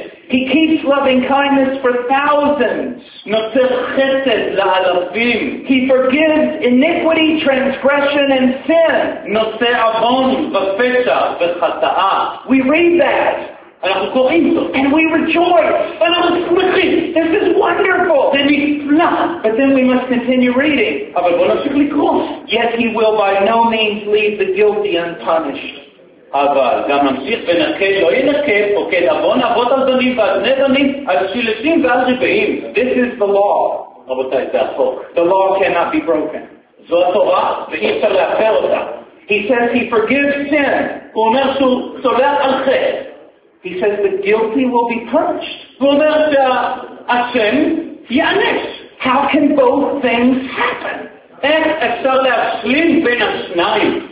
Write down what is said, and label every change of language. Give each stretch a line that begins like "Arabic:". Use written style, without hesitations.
English: He keeps loving kindness for thousands. He forgives iniquity, transgression, and sin. We read that. And we rejoice. This is wonderful. But then we must continue reading. Yet he will by no means leave the guilty unpunished.
Hebrew: אבל גם נמשיך ונקה לא ינקה פוקד אבון אבות על דמים ועל בני דמים על שלשים ועל רבעים.
English: This is the law.
Hebrew: רבותיי, זה החוק.
English: The law cannot be broken.
Hebrew: זו התורה ואי אפשר להפר אותה.
English: He says he forgives sin.
Hebrew: הוא אומר שהוא סולח על חטא.
English: He says the guilty will be punished.
Hebrew: הוא אומר שהאשם יענש.
English: How can both things happen?
Hebrew: איך אפשר להשלים בין השניים?